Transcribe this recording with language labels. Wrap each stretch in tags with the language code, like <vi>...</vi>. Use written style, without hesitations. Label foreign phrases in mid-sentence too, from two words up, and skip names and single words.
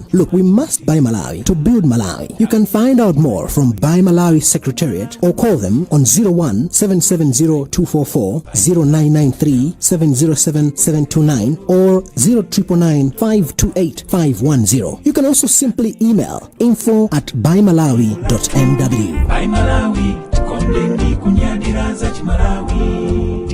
<en>Look, we must buy Malawi to build Malawi. You can find out more from Buy Malawi Secretariat or call them on 01 770 244 0993 707 729 or 0999 528 510. You can also simply email info@buymalawi.mw.</en> <tum>Buy Malawi, tukondengi kunyadira za Malawi.</tum>